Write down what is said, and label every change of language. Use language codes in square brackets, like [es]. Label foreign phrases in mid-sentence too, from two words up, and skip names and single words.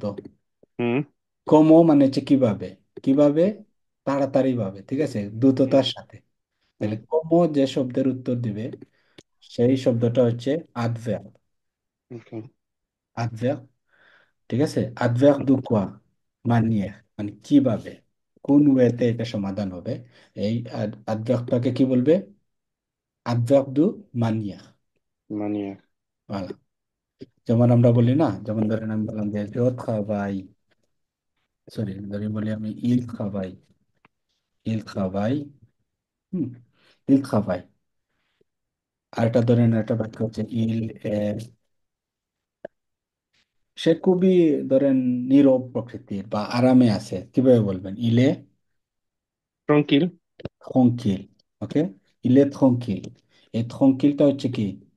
[bn] হুম। কমো মানে হচ্ছে কিভাবে, কিভাবে, তাড়াতাড়ি ভাবে, ঠিক আছে, দ্রুততার সাথে। হুম। তাহলে কমো যে শব্দের উত্তর দিবে সেই শব্দটা হচ্ছে adverb। [en] Okay. [fr] adverb, [bn] ঠিক আছে, [fr] adverb de quoi, manière, [bn] মানে কিভাবে, কোন ওয়েতে এটা সমাধান হবে, এই adverbটাকে কি বলবে, [fr] adverb de manière। Manière. Voilà. [bn] যেমন আমরা বলি না, যেমন ধরেন আমি বললাম যে [fr] je travaille, [bn] সরি ধরি বলি আমি [fr] il travaille, [bn] হুম, [fr] il travaille। [bn] আরেকটা ধরেন একটা বাক্য হচ্ছে সে খুবই ধরেন নীরব প্রকৃতির বা আরামে আছে, কিভাবে বলবেন, ইলে [fr] Tranquille. tranquille, [bn] ওকে, [fr] il est tranquille. [bn] এই tranquilleটা হচ্ছে কি,